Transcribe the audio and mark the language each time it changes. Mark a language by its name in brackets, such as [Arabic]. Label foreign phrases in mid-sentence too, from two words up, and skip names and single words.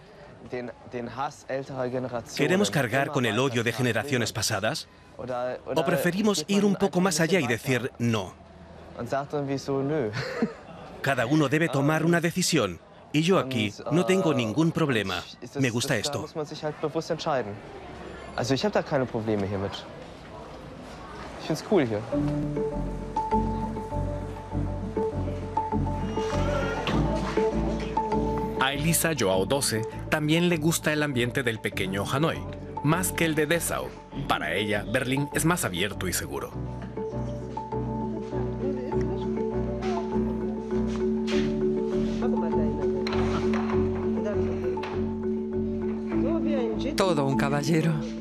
[Spanish] ¿Queremos cargar con el odio de generaciones pasadas? ¿O preferimos ir un poco más allá y decir no? Cada uno debe tomar una decisión. Y yo aquí no tengo ningún problema. Me gusta esto. [German] Also ich habe da keine Probleme hiermit. Ich find's cool hier. [Spanish] A Elisa Joao 12 también le gusta el ambiente del pequeño Hanoi, más que el de Dessau. Para ella, Berlín es más abierto y seguro. Todo un caballero.